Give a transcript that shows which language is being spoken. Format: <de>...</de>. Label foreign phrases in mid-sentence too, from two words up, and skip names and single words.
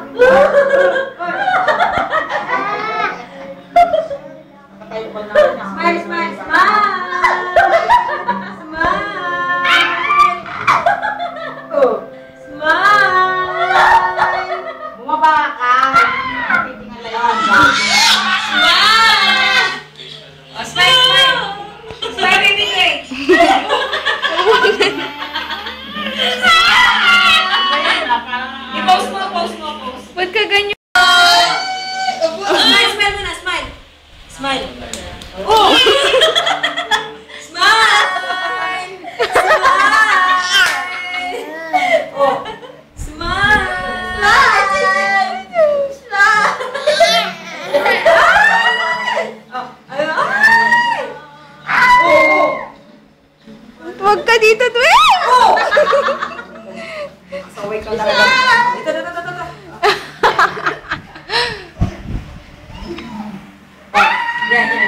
<en>Smile, smile, smile! Smile! Oh, smile!</en> <tl>Bumaba ka! Titingnan lang yan.</tl> <en>Smile! Oh, smile, smile! Smile, baby, wait!</en> <tl>I-pose mo, pose mo, pose. Ba't ka ganyan?</tl> <en>Smile, smile muna, smile! Smile! Oh! Smile! Smile! Oh! Smile! Smile! Oh! Ay! Oh!</en> <tl>Huwag ka dito, Dwayne! Oh! Saway ka talaga. Ito. Yan.</tl>